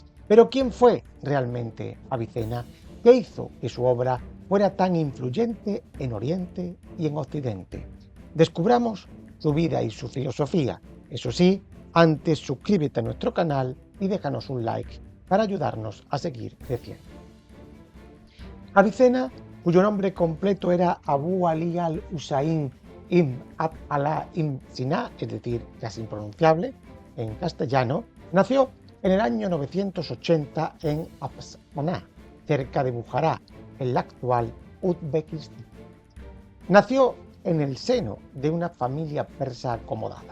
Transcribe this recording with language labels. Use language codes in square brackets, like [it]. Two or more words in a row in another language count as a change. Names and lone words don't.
[es] Pero ¿quién fue realmente Avicena? ¿Qué hizo que su obra fuera tan influyente en Oriente y en Occidente? Descubramos su vida y su filosofía. Eso sí, antes suscríbete a nuestro canal y déjanos un like para ayudarnos a seguir creciendo. Avicena, cuyo nombre completo era Abu Ali al-Husayn ibn Abd Allah ibn Sina, es decir, casi impronunciable en castellano, nació en el año 980 en Afsaná, cerca de Bujará, en la actual Uzbekistán. Nació en el seno de una familia persa acomodada.